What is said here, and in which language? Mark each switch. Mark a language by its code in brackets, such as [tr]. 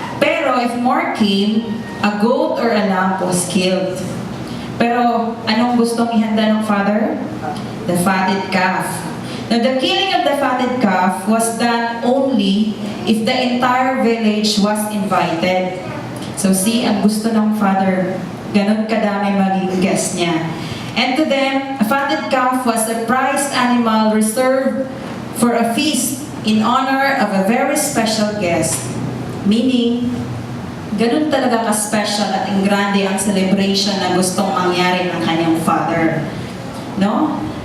[en] Pero if more came, a goat or a lamb was killed. [tl] Pero anong gustong ihanda ng father? [en] The fatted calf. Now the killing of the fatted calf was done only if the entire village was invited. [tl] So see, ang gusto ng father, ganun kadami maging guest niya. [en] And to them, a fatted calf was a prized animal reserved for a feast in honor of a very special guest. [tl] Meaning, ganun talaga ka-special at grande ang celebration na gustong mangyari ng kanyang father. No?